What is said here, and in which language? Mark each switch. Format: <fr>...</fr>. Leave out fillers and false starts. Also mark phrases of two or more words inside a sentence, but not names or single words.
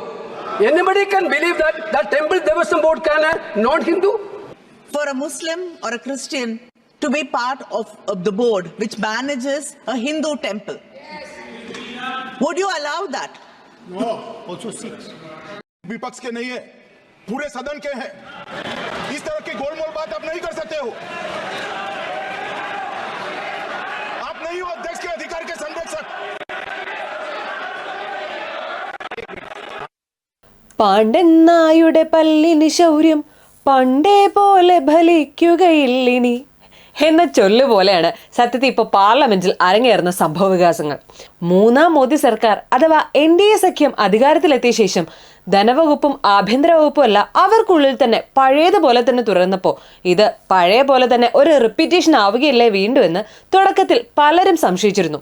<en>Anybody can believe that that temple Devasam board can a non-Hindu? For a Muslim or a Christian to be part of the board which manages a Hindu temple, would you allow that? No, also Sikhs.</en> <hi>विपक्ष के नहीं है, पूरे सदन के हैं। इस तरह की गोलमोल बात आप नहीं कर सकते हो। आप नहीं हो अध्यक्ष के अधिकार के संरक्षक।</hi> <ml>പാണ്ഡ്യനായുടെ പല്ലിന് ശൗര്യം പണ്ടേ പോലെ ഫലിക്കുകയില്ലിനി എന്ന ചൊല്ല് പോലെയാണ് സത്യത്തിൽ ഇപ്പോൾ പാർലമെന്റിൽ അരങ്ങേറുന്ന സംഭവ വികാസങ്ങൾ. മൂന്നാം മോദി സർക്കാർ അഥവാ NDA സഖ്യം അധികാരത്തിലെത്തിയ ശേഷം ധനവകുപ്പും ആഭ്യന്തര വകുപ്പും അല്ല അവർക്കുള്ളിൽ തന്നെ പഴയതുപോലെ തന്നെ തുടർന്നപ്പോൾ ഇത് പഴയ പോലെ തന്നെ ഒരു റിപ്പീറ്റേഷൻ ആവുകയല്ലേ വീണ്ടും എന്ന് തുടക്കത്തിൽ പലരും സംശയിച്ചിരുന്നു.</ml>